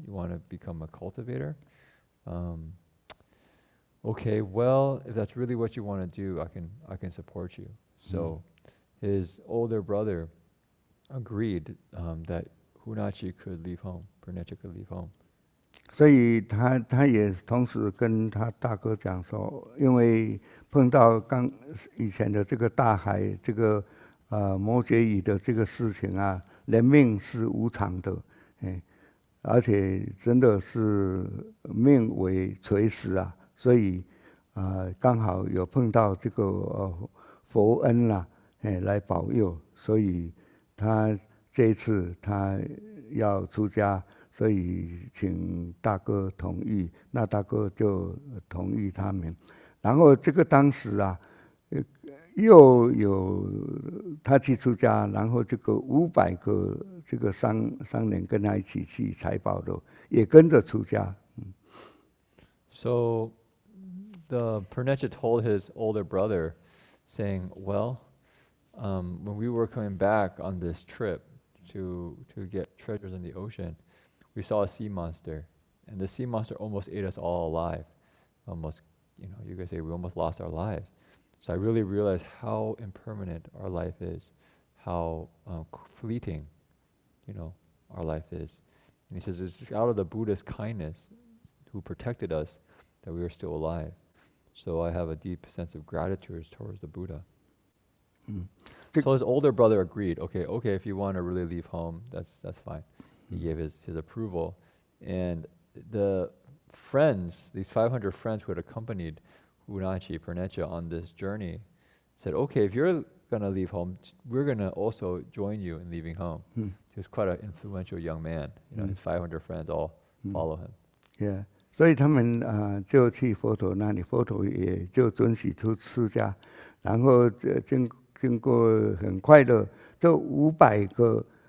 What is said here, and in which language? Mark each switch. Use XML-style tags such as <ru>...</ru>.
<en>You want to become a cultivator? Okay, well, if that's really what you want to do, I can support you." So his older brother agreed that Hunachi could leave home, Pernecha could leave home.</en> <zh>所以他也同时跟他大哥讲说，因为碰到以前的这个大海，这个摩羯语的这个事情啊，人命是无常的，而且真的是命为垂死啊，所以刚好有碰到这个佛恩啦，来保佑，所以他这一次他要出家。所以请大哥同意，那大哥就同意他们。然后这个当时啊，又有他去出家，然后这个500个这个商人跟他一起去财宝的，也跟着出家。</zh> <en>So the Pernecha told his older brother, saying, "Well, when we were coming back on this trip to get treasures in the ocean, we saw a sea monster, and the sea monster almost ate us all alive. Almost, you guys say we almost lost our lives. So I really realized how impermanent our life is, how fleeting, our life is." And he says it's out of the Buddha's kindness who protected us that we are still alive. So I have a deep sense of gratitude towards the Buddha. So his older brother agreed. Okay, if you want to really leave home, that's fine. He gave his approval. And the friends, these 500 friends who had accompanied Hunachi, Pernecha on this journey, said, okay, if you're going to leave home, we're going to also join you in leaving home. He was quite an influential young man. His 500 friends all follow him. Yeah.</en> <zh>所以他们就去佛陀那里，佛陀也就准许出家，然后经过很快的，这500个</zh>